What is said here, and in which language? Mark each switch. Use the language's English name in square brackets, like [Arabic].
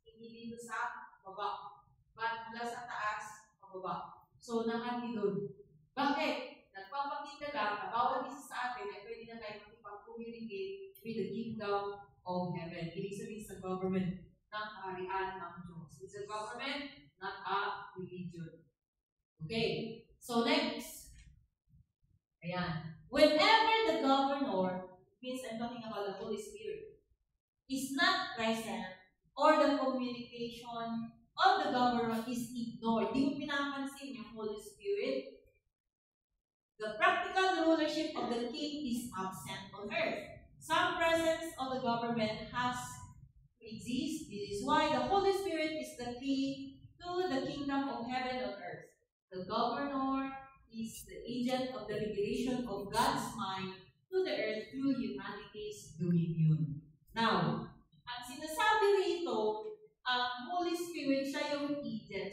[Filipino] Hindi dito sa baba. But mula sa taas, pababa. So, nahati doon. Bakit? Nagpapakita lang na bawat isa sa atin ay pwede na tayo makipag-communicate [English] with the kingdom of heaven. [Filipino] Ibig sabihin sa government ng kaharian ng Diyos. [English] It's a government, not a religion. Okay. So, next. Ayan. Whenever the governor, means I'm talking about the Holy Spirit, is not present, or the communication of the governor is ignored, [Filipino] di mo pinapansin yung [English] Holy Spirit, the practical rulership of the king is absent on earth. Some presence of the government has to exist. This is why the Holy Spirit is the key to the kingdom of heaven on earth. The governor is the agent of the revelation of God's mind to the earth through humanity's dominion. [Filipino] Now, ang sinasabi rito, ang Holy Spirit, siya yung agent.